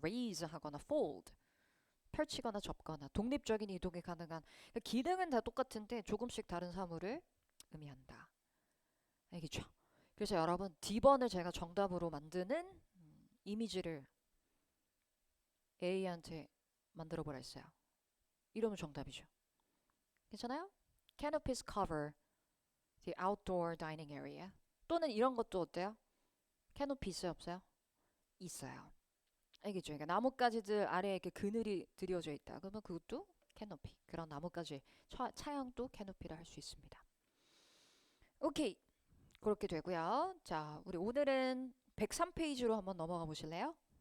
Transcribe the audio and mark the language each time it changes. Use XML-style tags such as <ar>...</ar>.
<ko>raise 하거나 fold, 펼치거나 접거나 독립적인 이동이 가능한 그러니까 기능은 다 똑같은데 조금씩 다른 사물을 의미한다. 알겠죠? 그래서 여러분 D번을 제가 정답으로 만드는 이미지를 A한테 만들어 보라 했어요. 이러면 정답이죠. 괜찮아요?</ko> <en>Canopies cover the outdoor dining area.</en> <ko>또는 이런 것도 어때요? Canopies 없어요? 있어요. 알겠죠? 그러니까 나뭇가지들 아래에 이렇게 그늘이 드리워져 있다. 그러면 그것도 캐노피. 그런 나뭇가지 차양도 캐노피를 할 수 있습니다. 오케이. 그렇게 되고요. 자, 우리 오늘은 103페이지로 한번 넘어가 보실래요?</ko>